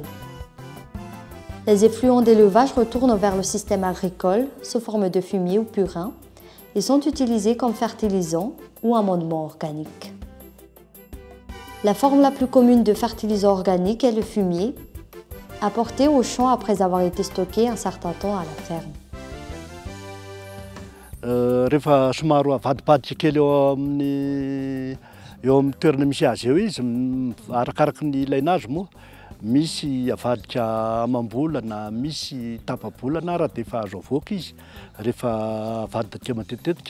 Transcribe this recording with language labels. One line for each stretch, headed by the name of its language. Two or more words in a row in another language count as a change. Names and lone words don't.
French: Les effluents d'élevage retournent vers le système agricole sous forme de fumier ou purin et sont utilisés comme fertilisants ou amendements organiques. La forme la plus commune de fertilisant organique est le fumier, apporté au champ après avoir été stocké un certain temps à la ferme.
Malagasy: Rehefa somaro avadibadika kely eo amin'ny toerana misy azy eo izy, arakaraka ny ilaina azy moa. Misy avadika amam-bolana, misy tapa-bolana raha dia efa azo avoaka izy rehefa avadika matetetika.